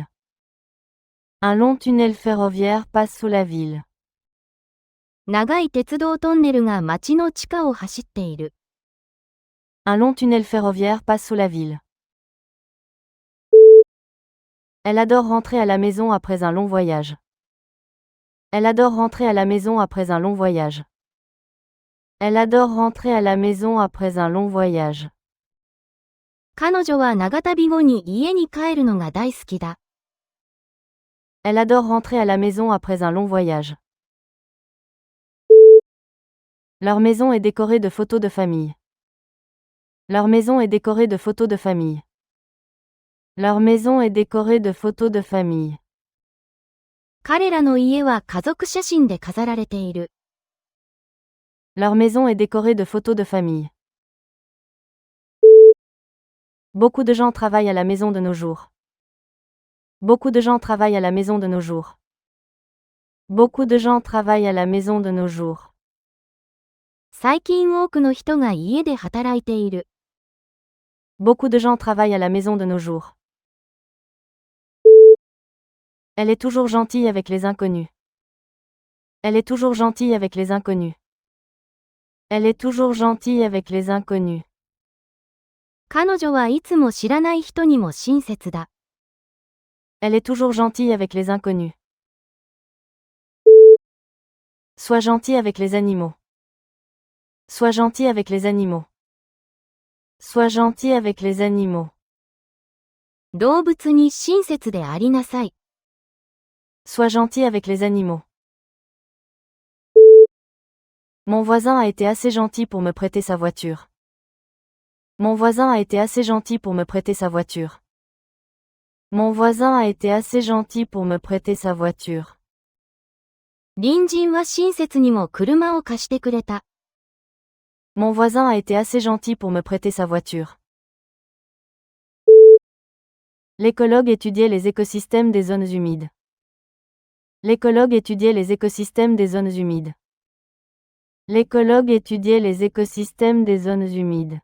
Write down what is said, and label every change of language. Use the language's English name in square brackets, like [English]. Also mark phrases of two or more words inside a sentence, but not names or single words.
[French] Un long tunnel ferroviaire passe sous la ville. [Japanese] 長い鉄道トンネルが街の地下を走っている。 [French] Un long tunnel ferroviaire passe sous la ville. Elle adore rentrer à la maison après un long voyage. Elle adore rentrer à la maison après un long voyage. Elle adore rentrer à la maison après un long voyage. [Japanese] 彼女は長旅後に家に帰るのが大好きだ。 [French] Elle adore rentrer à la maison après un long voyage. Leur maison est décorée de photos de famille. Leur maison est décorée de photos de famille. Leur maison est décorée de photos de famille. [Japanese] 彼らの家は家族写真で飾られている。 [French] Leur maison est décorée de photos de famille. Beaucoup de gens travaillent à la maison de nos jours. Beaucoup de gens travaillent à la maison de nos jours. Beaucoup de gens travaillent à la maison de nos jours. [Japanese] 最近多くの人が家で働いている。 [French] Beaucoup de gens travaillent à la maison de nos jours. Elle est toujours gentille avec les inconnus. Elle est toujours gentille avec les inconnus. Elle est toujours gentille avec les inconnus. [Japanese] 彼女はいつも知らない人にも親切だ。 [French] Elle est toujours gentille avec les inconnus. Sois gentil avec les animaux. Sois gentil avec les animaux. Sois gentil avec les animaux. [Japanese] 動物に親切でありなさい。 [French] Sois gentil avec les animaux. Mon voisin a été assez gentil pour me prêter sa voiture. Mon voisin a été assez gentil pour me prêter sa voiture. Mon voisin a été assez gentil pour me prêter sa voiture. [Japanese] 隣人は親切にも車を貸してくれた。 [French] Mon voisin a été assez gentil pour me prêter sa voiture. L'écologue étudiait les écosystèmes des zones humides. L'écologue étudiait les écosystèmes des zones humides. L'écologue étudiait les écosystèmes des zones humides.